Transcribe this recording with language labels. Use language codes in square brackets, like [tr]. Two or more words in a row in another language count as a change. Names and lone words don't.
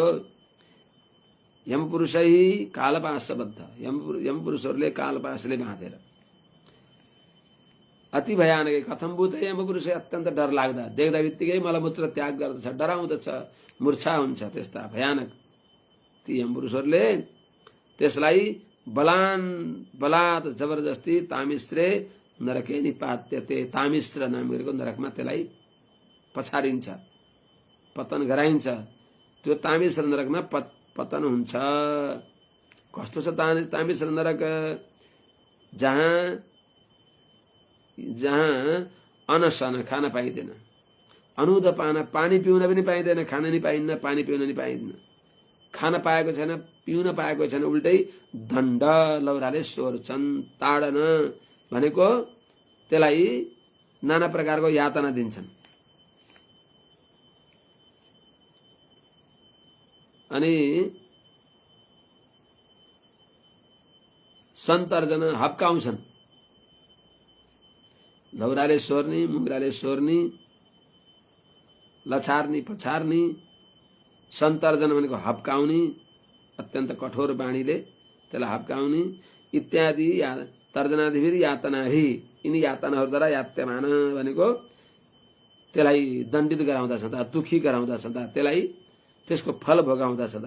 [sa] यमपुरुषै कालपाशबद्ध, [ne] यमपुरुषहरूले कालपासले बाँधेर। [sa] अति भयानक कथमभूत यमपुरुषै, [ne] अत्यन्त डर लाग्दा, देख्दा बित्तिकै मलमूत्र त्याग गर्दछ, डराउँदछ, मूर्छा हुन्छ। त्यस्ता भयानक ती यमपुरुषहरूले त्यसलाई बलात् जबरजस्ती [sa] तामिश्रे नरके निपात्यते, [ne] तामिश्र नाम गरेको नरकमा त्यसलाई पछारिन्छ, पतन गराइन्छ। त्यो तामिश्र नरकमा पतन हुन्छ। कस्तो छ तामिश्र नरक? जहाँ अनशन खान पाइँदैन, अनुदपान पानी पिउन पनि पाइँदैन, खान नि पाइन्न, पानी पिउन नि पाइन्न, खान पाएको छैन, पिउन पाएको छैन, उल्टै दण्ड लौराले सोर्छन्। ताडन भनेको त्यसलाई नाना प्रकारको यातना दिन्छन्। अनि सन्तर्जन हप्काउँछन्, लौराले सोर्नी, मुङ्राले सोर्नी, लछार्नी, पछार्नी। सन्तर्जन भनेको हप्काउने, अत्यन्त कठोर बाणीले त्यसलाई हप्काउने। [sa] इत्यादि तर्जनादिभिर यातनाभि, [ne] यिनी यातनाहरूद्वारा यात्यमान भनेको त्यसलाई दण्डित गराउँदा छँदा, दुखी गराउँदा छँदा, त्यसलाई त्यसको फल भोगाउँदा छँदा।